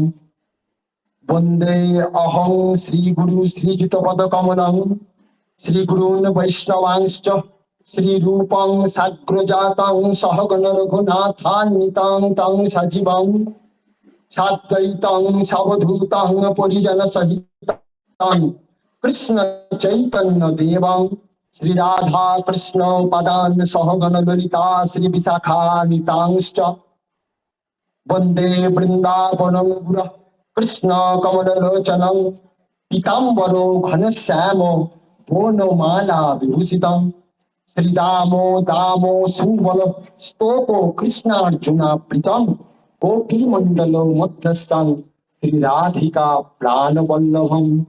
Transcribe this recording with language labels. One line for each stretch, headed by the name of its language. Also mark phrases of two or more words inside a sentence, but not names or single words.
Sanskrit: বন্দে অহং শ্রীগুরু শ্রীযুতপদ কমলং শ্রীগুরূন বৈষ্ণবাংশ্চ শ্রীরূপং সাগ্রজাতং সহগণ রঘুনাথান্বিতং তং সজীবং সাদ্বৈতং সবধূতং পরিজন সহিতং কৃষ্ণ চৈতন্য দেবং শ্রী রাধা কৃষ্ণ পদান সহগণ ললিতা শ্রী বিশাখান্বিতাংশ্চ বন্দে বৃন্দাবনং গুরঃ কৃষ্ণ কমললোচনং পীতাম্বরো ঘনশ্যাম বনমালা বিভূষিতং শ্রীদামো দামো সুবল স্তোপো কৃষ্ণার্জুনা প্রীতম গোপী মণ্ডল মধ্যস্থং শ্রী রাধিকা প্রাণবল্লভম।